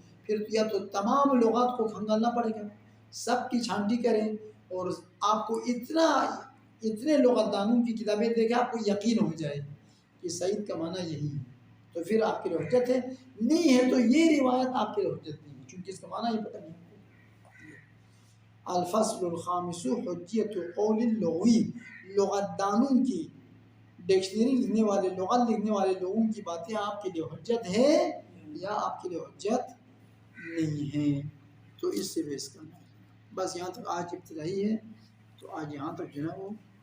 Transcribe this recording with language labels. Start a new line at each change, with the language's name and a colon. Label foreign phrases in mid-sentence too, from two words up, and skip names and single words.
Urdu: پھر یا تو تمام لغات کو کھنگالنا پڑے گا، سب کی چھانٹی کریں اور آپ کو اتنے لغت دانوں کی کتابیں دے کے آپ کو یقین ہو جائے کہ سعید کا معنی یہی ہے، تو پھر آپ کے لیے حجت ہے. نہیں ہے تو یہ روایت آپ کے لیے حجت نہیں ہے، چونکہ اس کا معنی ہی پتہ نہیں.
Arabic: الفصل الخامس حجیت قول اللغوی،
Urdu: لغت دانوں کی ڈکشنری لکھنے والے لغت لکھنے والے لوگوں کی باتیں آپ کے لیے حجت ہے یا آپ کے لیے حجت نہیں ہے. تو اس سے بحث کرنا ہے. بس یہاں تک آج ابتدائی ہے، تو آج یہاں تک جو ہے وہ